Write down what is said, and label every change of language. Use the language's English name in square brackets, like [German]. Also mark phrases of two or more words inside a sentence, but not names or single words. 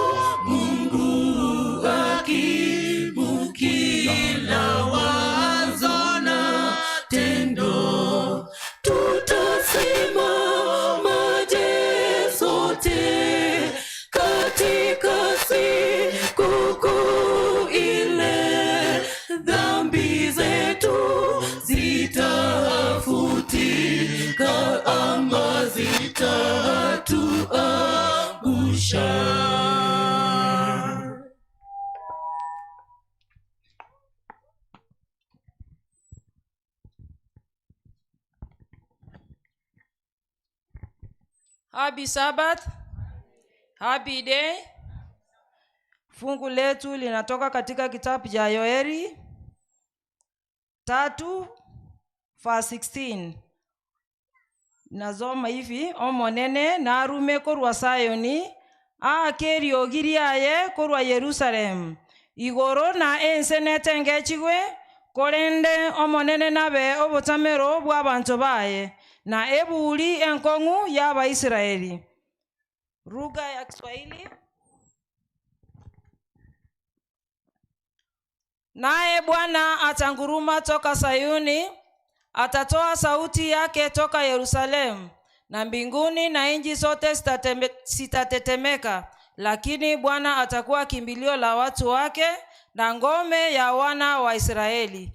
[Swahili] Mungu hakimu kila wazo na tendo, tutasimama je sote katika siku kuu ile, dhambi zetu zitafutika ama zitatuangusha. [English] Happy Sabbath. Happy day. [Swahili] Fungu letu linatoka katika kitabu cha Yoeli 3:16. Nazoma hivi: [Gusii] omonene narume korwa Sayoni, akeri ogiriaye korwa Yerusalem, igoro na ense netengechigwe korende omonene nabe obotamero bw'abantu baye na ebuli enkong'u y'Abaisraeli. [Swahili] Lugha ya Kiswahili. Naye Bwana atanguruma toka Sayuni, atatoa sauti yake toka Yerusalemu, na mbinguni na nchi zote zitatetemeka, lakini Bwana atakuwa kimbilio la watu wake na ngome ya wana wa Israeli.